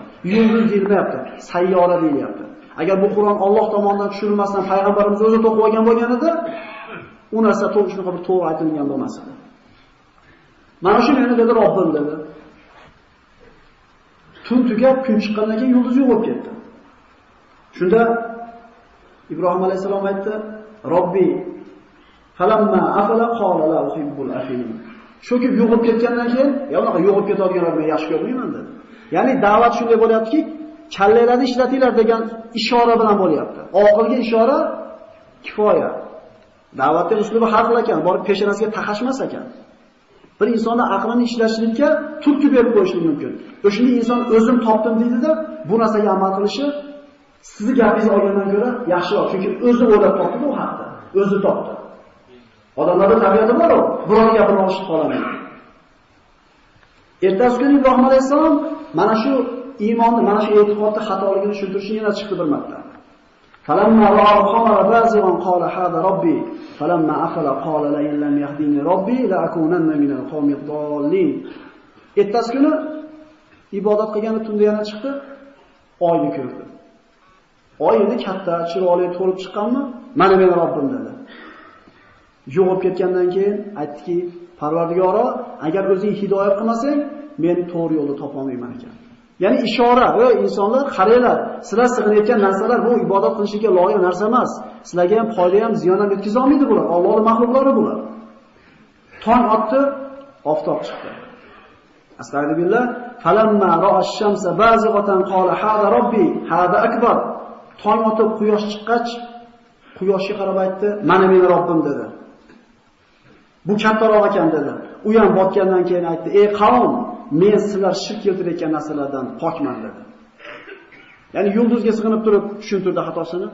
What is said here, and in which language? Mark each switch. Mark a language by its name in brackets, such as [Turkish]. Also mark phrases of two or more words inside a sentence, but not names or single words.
[Uzbek] Yulduz deyilmayapti, sayyora deyilyapti. Agar bu Qur'on Alloh tomonidan tushirilmasdan payg'ambarimiz o'zi to'qib olgan bo'lganida, u narsa to'g'ri bir to'g'ri aytilgan bo'lmas edi. Mana shu meni dedi Robbim dedi. Tun tugab kun chiqqandan keyin yulduz yo'q bo'lib ketdi. Shunda Ibrohim alayhisalom aytdi: [Arabic] "ربي فلما أفل قال لا أحب الآفلين." [Uzbek] Sho'kib yo'qib ketgandan keyin, "Ya unaqa yo'qib ketadiganlar men yaxshi ko'rmayman" dedi. Ya'ni da'vat shunday bo'lyaptiki, kallanglarni ishlatinglar degan ishora bilan bo'lyapti. Oxirgi ishora kifoya. Da'vatning uslubi har xil ekan, borib peshonasiga taqashmas ekan. Bir insonni aqlini ishlashlikka turtki berib qo'yishlik mumkin. O'shanda inson o'zim topdim deydi-da, bu narsaga amal qilishi sizni gapingizni olgandan ko'ra yaxshiroq, chunki o'zi o'ylab topdi bu haqda, o'zi topdi. Odamlarning tabiati bor-ku, birovning gapini olishib qolamaydi. Ertasi kuni Ibrohim alayhisalom mana shu iymonni, mana shu e'tiqodni xatoligini tushuntirishni yana chiqdi bir marta. [Arabic] فلما رأى القمر بازغا قال هذا ربي فلما أفل قال لئن لم يهدني ربي لأكونن من القوم الضالين. [Uzbek] Ertasi kuni ibodat qilgani tunda yana chiqdi, oyni ko'rdi. Oy endi katta, chiroyli to'lib chiqqanmi? Mana meni Robbim dedi. Yo'qib ketgandan keyin aytdiki, Parvardigoro, agar o'zing hidoyat qilmasang, men to'g'ri yo'lni topa olmayman ekan. Ya'ni ishora, ey insonlar, qaranglar, sizlar sig'inayotgan narsalar bu ibodat qilishga loyiq narsa emas. Sizlarga ham foyda ham, ziyon ham yetkiza olmaydi bular. Allohning mahluqlari bular. Tong otdi, oftob chiqdi. [Arabic] أستغفر الله فلما رأى الشمس بازغة قال هذا ربي هذا أكبر. [Uzbek] Tong otib quyosh chiqqach, quyoshga qarab aytdi, mana meni Robbim dedi. Bu kattaroq ekan dedi. U ham botgandan keyin aytdi, ey qavm, men sizlar shirk keltirayotgan narsalardan pokman dedi. Ya'ni yulduzga sig'inib turib tushuntirdi xatosini.